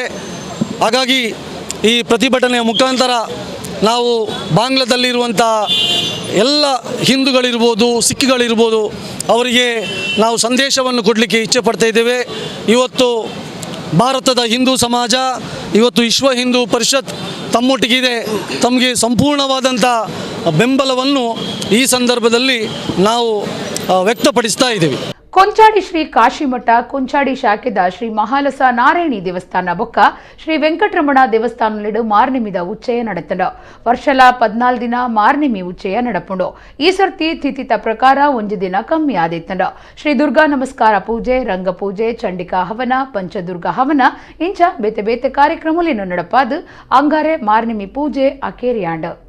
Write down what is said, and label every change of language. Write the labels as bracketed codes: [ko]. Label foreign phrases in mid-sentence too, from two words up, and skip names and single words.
[kn] ಹಾಗಾಗಿ ಈ ಪ್ರತಿಭಟನೆಯ ಮುಖಾಂತರ ನಾವು ಬಾಂಗ್ಲಾದಲ್ಲಿರುವಂಥ ಎಲ್ಲ ಹಿಂದೂಗಳಿರ್ಬೋದು, ಸಿಖ್ಗಳಿರ್ಬೋದು, ಅವರಿಗೆ ನಾವು ಸಂದೇಶವನ್ನು ಕೊಡಲಿಕ್ಕೆ ಇಚ್ಛೆ ಪಡ್ತಾ ಇದ್ದೇವೆ. ಇವತ್ತು ಭಾರತದ ಹಿಂದೂ ಸಮಾಜ, ಇವತ್ತು ವಿಶ್ವ ಹಿಂದೂ ಪರಿಷತ್ ತಮ್ಮೊಟ್ಟಿಗಿದೆ. ತಮಗೆ ಸಂಪೂರ್ಣವಾದಂಥ ಬೆಂಬಲವನ್ನು ಈ ಸಂದರ್ಭದಲ್ಲಿ ನಾವು ವ್ಯಕ್ತಪಡಿಸ್ತಾ ಇದ್ದೀವಿ. [tcy] ಕೊಂಚಾಡಿ ಶ್ರೀ ಕಾಶಿಮಠ ಕೊಂಚಾಡಿ ಶಾಖೆದ ಶ್ರೀ ಮಹಾಲಸ ನಾರಾಯಣಿ ದೇವಸ್ಥಾನ ಬೊಕ್ಕ ಶ್ರೀ ವೆಂಕಟರಮಣ ದೇವಸ್ಥಾನಲಿಡು ಮಾರ್ನಿಮಿದ ಉಚ್ಚಯ ನಡೆತಂಡು. ವರ್ಷಲ 14 ದಿನ ಮಾರ್ನಿಮಿ ಉಚ್ಚಯ ನಡಪುಂಡು. ಈ ಸರ್ತಿ ತಿಥಿತ ಪ್ರಕಾರ 1 ದಿನ ಕಮ್ಮಿ ಆದಿತ್ತಂಡು. ಶ್ರೀ ದುರ್ಗಾ ನಮಸ್ಕಾರ ಪೂಜೆ, ರಂಗ ಪೂಜೆ, ಚಂಡಿಕಾ ಹವನ, ಪಂಚದುರ್ಗ ಹವನ ಇಂಚ ಬೇತೆ ಬೇತೆ ಕಾರ್ಯಕ್ರಮಲೇನು ನಡಪಾದು ಅಂಗಾರೆ ಮಾರ್ನಿಮಿ ಪೂಜೆ ಅಕೇರಿಯಾಂಡು.